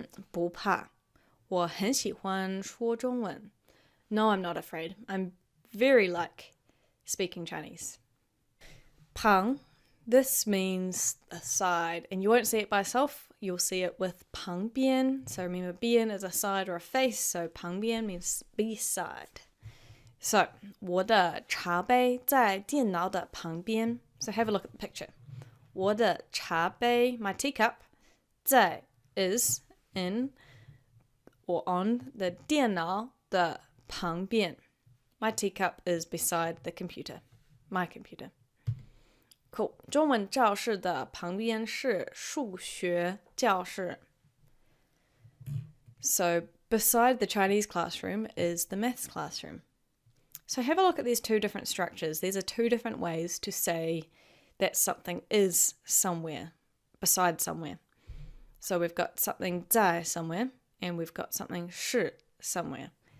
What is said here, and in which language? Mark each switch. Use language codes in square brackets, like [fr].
[zh] 不怕我很喜欢说中文. [en] No, I'm not afraid. I'm very like speaking Chinese. 旁 This means a side, and you won't see it by itself. You'll see it with 旁边. So remember, 边 is a side or a face, so 旁边 means beside. [zh] So 我的茶杯在电脑的旁边. [en] So have a look at the picture. [zh] 我的茶杯, [en] my teacup, 在 is in or on the [zh] 电脑的旁边. [en] My teacup is beside the computer, my computer. Cool. [zh] 中文教室的旁边是数学教室. [en] So beside the Chinese classroom is the maths classroom. So have a look at these 2 different structures. These are 2 different ways to say that something is somewhere, beside somewhere. So we've got something 在 somewhere, and we've got something 是 somewhere.